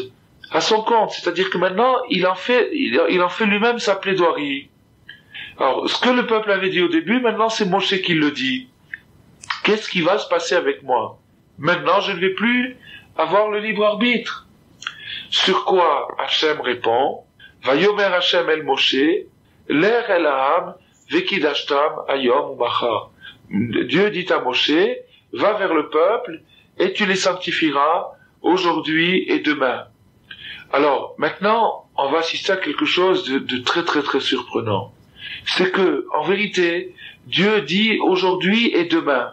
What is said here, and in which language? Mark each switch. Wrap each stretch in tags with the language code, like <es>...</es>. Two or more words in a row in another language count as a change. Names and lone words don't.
<fr>À son compte, c'est-à-dire que maintenant, il en fait lui-même sa plaidoirie. Alors, ce que le peuple avait dit au début, maintenant c'est Moshe qui le dit. Qu'est-ce qui va se passer avec moi? Maintenant, je ne vais plus avoir le libre arbitre. Sur quoi Hachem répond,</fr> <he>ויאמר השם אל משה, לך אל העם, וקדשתם היום ומחר.</he> <fr>Dieu dit à Moshe, va vers le peuple et tu les sanctifieras aujourd'hui et demain. Alors, maintenant, on va assister à quelque chose de très très très surprenant. C'est que, en vérité, Dieu dit aujourd'hui et demain.</fr>